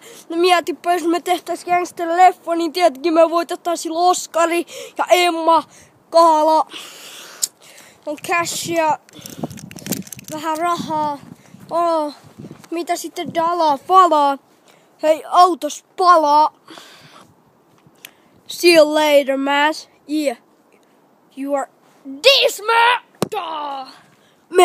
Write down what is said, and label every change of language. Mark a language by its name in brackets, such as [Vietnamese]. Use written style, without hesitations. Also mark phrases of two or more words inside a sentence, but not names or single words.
[Finnish] No mietipä, jos me tehtäis gangster-leffa, niin tietenkin me voitetaan sillä Oskari ja Emma Kaala. On cashia, vähän rahaa. Mitä sitten dalaa, falaa? Hei, autos palaa. [English] See you later, man. You are this man.